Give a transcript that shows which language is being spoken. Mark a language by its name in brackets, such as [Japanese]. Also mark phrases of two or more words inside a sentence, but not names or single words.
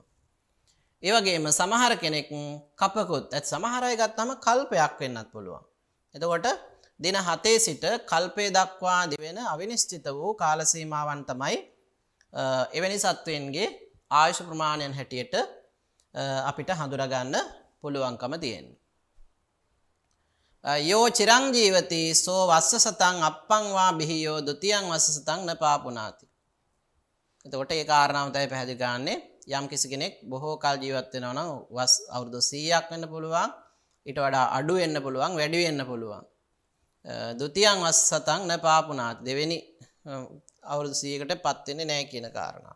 [Sinhala] ඒ වගේම සමහර කෙනෙක් කපකුත් සමහර අය ගත්තාම කල්පයක් වෙන්නත් පුළුවන්. එතකොට දින 7 සිට කල්පය දක්වා දිවෙන අවිනිශ්චිත වූ කාල සීමාවන් තමයි එවැනි සත්වයන්ගේ ආයුෂ ප්‍රමාණයන් හැටියට අපිට හඳුනා ගන්න පුළුවන්කම තියෙනවා. [Pali] යෝ චිරං ජීවති සෝ වස්ස සතං අප්පං වා බිහියෝ ဒ ුතියං වස්ස සතං න පාපුනාති. [Sinhala] එතකොට ඒ කාරණාව තමයි පැහැදිලි කරන්නේ. යම් කිසි කෙනෙක් බොහෝ කල් ජීවත් වෙනවා නම් වස් අවුරුදු 100ක් වෙන්න පුළුවන්. ඊට වඩා අඩු වෙන්න පුළුවන්, වැඩි වෙන්න පුළුවන්. [Pali] ဒ ුතියං වස්ස සතං න පාපුනාති. [Sinhala] දෙවෙනි අවුරුදු 100කටපත් වෙන්නේ නැහැ කියන කාරණාව.